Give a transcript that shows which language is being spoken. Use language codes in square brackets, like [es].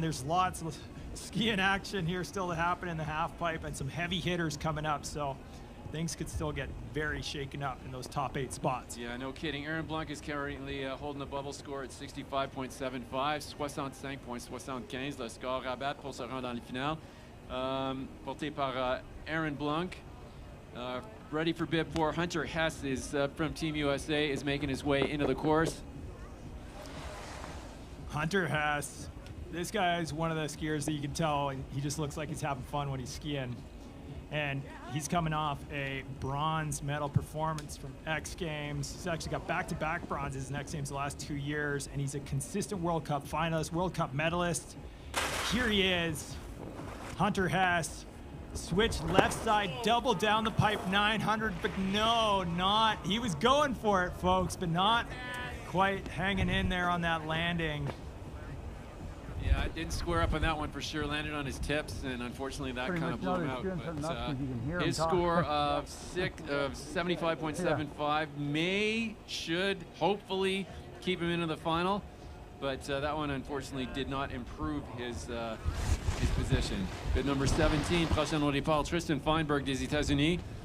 [en] There's lots of skiing action here still to happen in the half pipe and some heavy hitters coming up, so things could still get very shaken up in those top 8 spots. Yeah, no kidding. Aaron Blunck is currently holding the bubble score at 65.75, 65.75. [fr] Le score à battre pour se rendre dans le final. Porté par [en] Aaron Blunck. Ready for bib 4. Hunter Hess is from Team USA, is making his way into the course. Hunter Hess, this guy is one of the skiers that you can tell he just looks like he's having fun when he's skiing. And he's coming off a bronze medal performance from X Games. He's actually got back-to-back bronzes in X Games the last 2 years, and he's a consistent World Cup finalist, World Cup medalist. Here he is Hunter Hess. Switch left side, double down the pipe 900, but no, not. He was going for it, folks, but not quite hanging in there on that landing. Yeah, it didn't square up on that one for sure. Landed on his tips, and unfortunately that kind of blew him out. But his score of 75.75 should hopefully keep him into the final. But that one unfortunately did not improve his position. Bid number 17, [fr] prochain au départ, Tristan Feinberg des États-Unis.